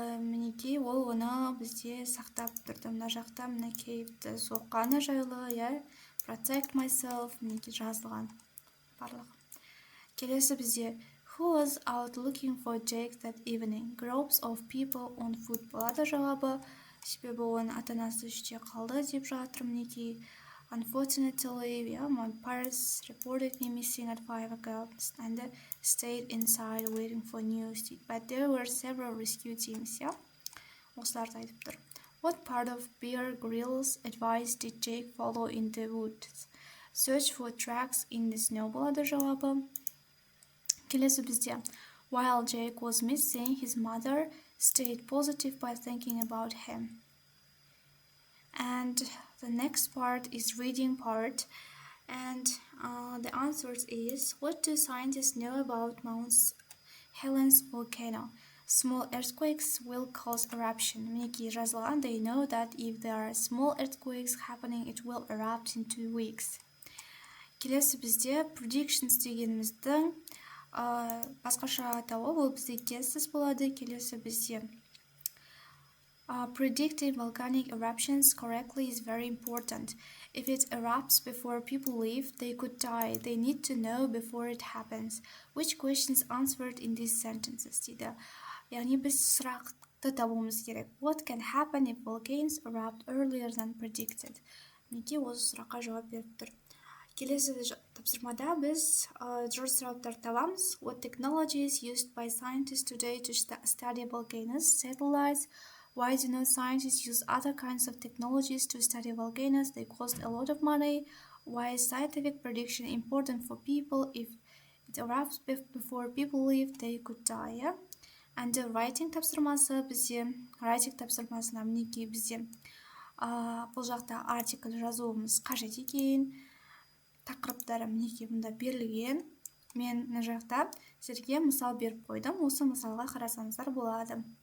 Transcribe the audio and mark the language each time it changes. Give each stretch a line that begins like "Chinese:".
Kazakh: Мінекей ол оны бізде сақтап тұрды. Мына жақта мына кейвті соққаны жайлы,
English: protect myself,
Kazakh: мінекей жазылған барлығы. Келесі бізде
English: Who was out looking for Jake that evening? Groups of people on foot.
Kazakh: Болады жауабы, себебі оның ата-анасы үште қалды деп жатыр. Мінекей
English: Unfortunately, my parents reported me missing at 5 o'clock and stayed inside waiting for news. But there were several rescue teams.
Kazakh: Осыларды айтып тұр.
English: What part of Bear Grylls advice did Jake follow in the woods? Search for tracks in the snow.
Kazakh: Болады жауабы. Келесі бізде.
English: While Jake was missing, his mother stayed positive by thinking about him. And the next part is reading part, and the answers is what do scientists know about Mount Helen's volcano? Small earthquakes will cause eruption.
Kazakh: Мінекей жазылған,
English: they know that if there are small earthquakes happening, it will erupt in 2 weeks.
Kazakh: Келесі бізде predictions дегеніміздің басқаша атауы, ол бізде guesses болады. Келесі бізде
English: predicting volcanic eruptions correctly is very important. If it erupts before people leave, they could die. They need to know before it happens. Which questions answered in these sentences?
Kazakh: дейді. Яғни біз сұрақты табуымыз керек.
English: What can happen if volcanoes erupt earlier than predicted?
Kazakh: Мінекей осы сұраққа жауап беріп тұр. Келесі тапсырмада біз дұрыс сұрақтар табамыз.
English: What technology is used by scientists today to study volcanoes, satellites? Why do no scientists use other kinds of technologies to study volcanoes? They cost a lot of money. Why is scientific prediction important for people? If it erupts before people leave, they could die. And the writing
Kazakh: тапсырмасы бізде, writing тапсырмасына мінекей бізде бұл жақта артикль жазуымыз қажет екен. Тақырыптары мінекей мұнда берілген. Мен мына жақта сіздерге мысал беріп қойдым. Осы мысалға қарасаңыздар болады.